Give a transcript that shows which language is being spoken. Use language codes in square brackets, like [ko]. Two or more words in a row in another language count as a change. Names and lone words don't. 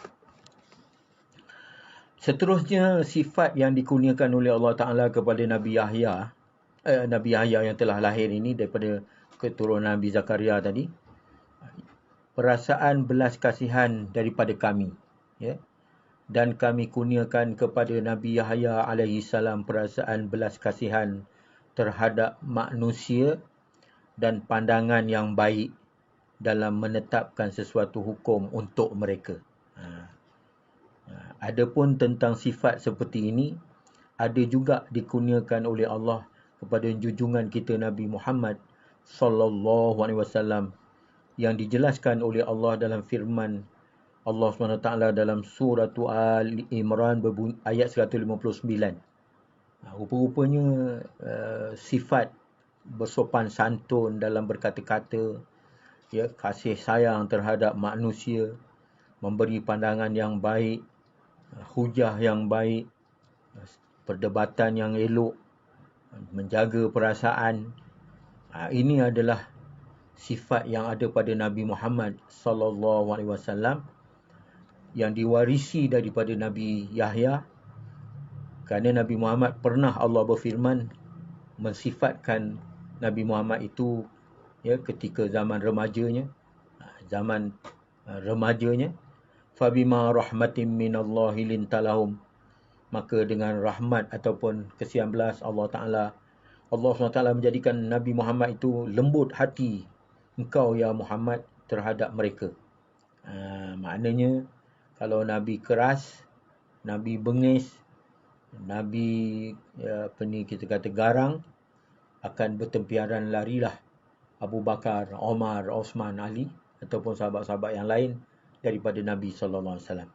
[ms] Seterusnya, sifat yang dikurniakan oleh Allah Ta'ala kepada Nabi Yahya yang telah lahir ini daripada keturunan Nabi Zakaria tadi, perasaan belas kasihan daripada kami, dan kami kurniakan kepada Nabi Yahya [ar] عليه السلام [ms] perasaan belas kasihan terhadap manusia dan pandangan yang baik dalam menetapkan sesuatu hukum untuk mereka. Adapun tentang sifat seperti ini, ada juga dikurniakan oleh Allah kepada junjungan kita Nabi Muhammad [ar] صلى الله عليه وسلم, [ms] yang dijelaskan oleh Allah dalam firman Allah SWT dalam surah Al-Imran ayat 159. Rupa-rupanya sifat bersopan santun dalam berkata-kata, kasih sayang terhadap manusia, memberi pandangan yang baik, hujah yang baik, perdebatan yang elok, menjaga perasaan. Ini adalah sifat yang ada pada Nabi Muhammad [ar] صلى الله عليه وسلم, [ms] yang diwarisi daripada Nabi Yahya, kerana Nabi Muhammad pernah Allah berfirman mensifatkan Nabi Muhammad itu ketika zaman remajanya, [ar] فبما رحمة من الله لنت لهم, [ms] maka dengan rahmat ataupun kesian belas Allah SWT menjadikan Nabi Muhammad itu lembut hati engkau ya Muhammad terhadap mereka. Maknanya kalau Nabi keras, Nabi bengis, Nabi kita kata garang, akan bertempiaran larilah Abu Bakar, Omar, Osman, Ali ataupun sahabat-sahabat yang lain daripada Nabi [ar] صلى الله عليه وسلم.